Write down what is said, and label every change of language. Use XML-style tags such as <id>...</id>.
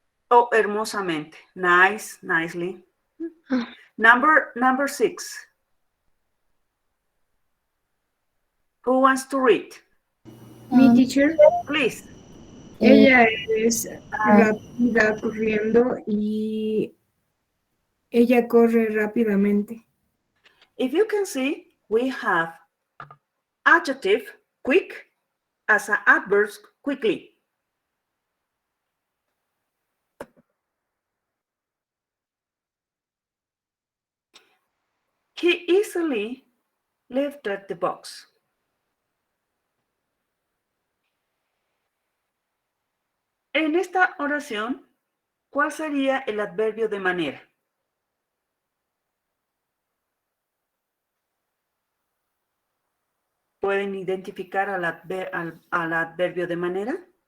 <en>Oh, hermosamente. Nice, nicely. Number 6. Who wants to read?</en> <es>Mi teacher.</es> <en>Please.</en> <es>Ella es rápida corriendo y ella corre rápidamente.</es> <en>If you can see, we have adjective, quick, as an adverb, quickly. He easily lifted the box.</en> <es>En esta oración, ¿cuál sería el adverbio de manera? ¿Pueden identificar al adverbio de manera?</es>